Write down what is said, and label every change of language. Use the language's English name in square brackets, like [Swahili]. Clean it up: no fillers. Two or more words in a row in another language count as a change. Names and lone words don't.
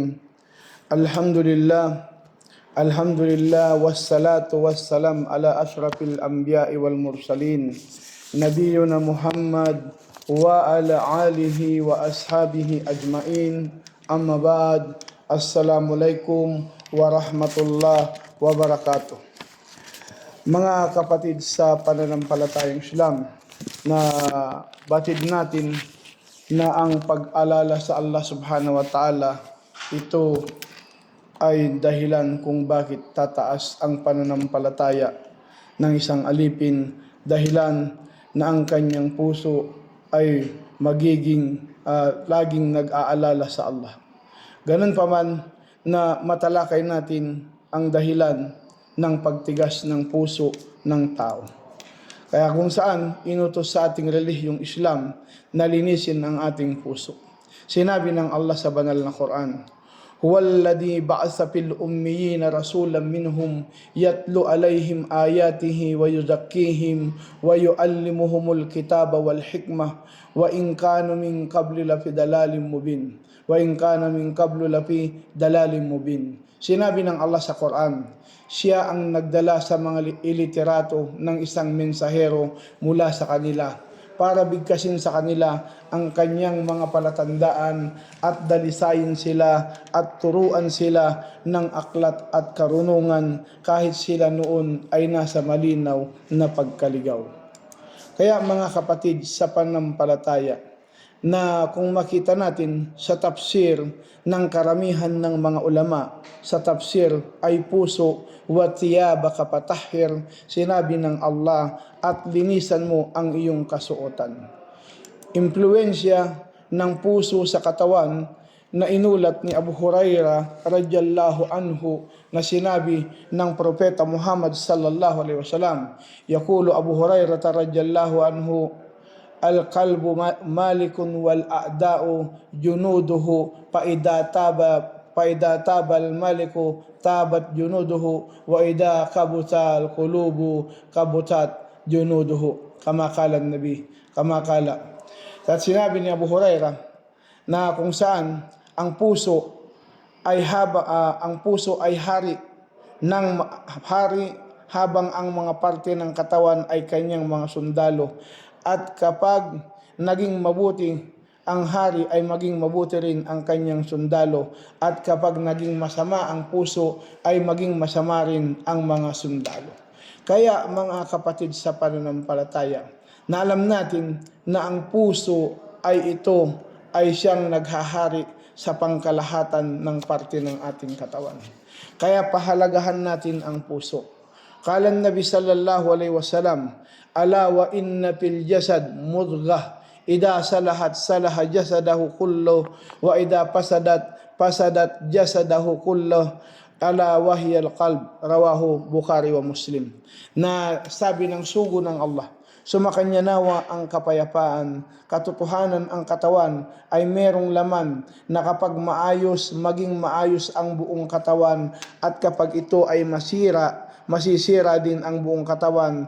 [Arabic] الحمد لله الحمد لله والصلاة والسلام على أشرف الأنبياء والمرسلين نبينا محمد وعلى آله وأصحابه أجمعين. أما بعد. السلام عليكم ورحمة الله وبركاته. [Filipino] Mga kapatid sa pananampalatayang Islam, na batid natin na ang pag-alala sa Allah [Arabic] سبحانه وتعالى, [Filipino] ito ay dahilan kung bakit tataas ang pananampalataya ng isang alipin, dahilan na ang kanyang puso ay magiging laging nag-aalala sa Allah. Ganun pa man na matalakay natin ang dahilan ng pagtigas ng puso ng tao. Kaya kung saan inutos sa ating relihiyong Islam na linisin ang ating puso. Sinabi ng Allah sa banal na Quran, [Arabic] "هو الذي بعث في الأميين رسولا منهم يتلو عليهم آياته ويزكيهم ويعلمهم الكتاب والحكمة وإن كانوا من قبل لفي ضلال مبين." [Filipino] Sinabi ng Allah sa Quran, siya ang nagdala sa mga iliterato ng isang mensahero mula sa kanila para bigkasin sa kanila ang kanyang mga palatandaan at dalisayin sila at turuan sila ng aklat at karunungan kahit sila noon ay nasa malinaw na pagkaligaw. Kaya mga kapatid sa pananampalataya, na kung makita natin sa tafsir ng karamihan ng mga ulama, sa tafsir ay puso, [Arabic] وثيابك فطهر, [Filipino] sinabi ng Allah, at linisan mo ang iyong kasuotan. Impluensya ng puso sa katawan na inulat ni Abu Hurairah radhiyallahu [Arabic] anhu [Filipino] na sinabi ng Propeta Muhammad [Arabic] صلى الله عليه وسلم، يقول أبو هريرة رضي الله عنه، القلب ملك والأعضاء جنوده فإذا طاب الملك طابت جنوده وإذا خبث القلوب خبثت جنوده، كما قال النبي، كما قال Nabi, kama kala. [Filipino] At sinabi ni Abu Hurairah na kung saan ang puso ay hari habang ang mga parte ng katawan ay kanyang mga sundalo. At kapag naging mabuti ang hari, ay maging mabuti rin ang kanyang sundalo. At kapag naging masama ang puso, ay maging masama rin ang mga sundalo. Kaya mga kapatid sa pananampalataya, na alam natin na ang puso ay siyang naghahari sa pangkalahatan ng parte ng ating katawan. Kaya pahalagahan natin ang puso. [Arabic] قال النبي صلى الله عليه وسلم، ألا وإن في الجسد مضغة إذا صلحت صلح جسده كله وإذا فسدت جسده كله ألا وهي القلب، رواه البخاري ومسلم. [Filipino] Na sabi ng sugo ng Allah, sumakanya nawa ang kapayapaan, katotohanan ang katawan ay merong laman na kapag maging maayos ang buong katawan, at kapag ito ay masisira din ang buong katawan.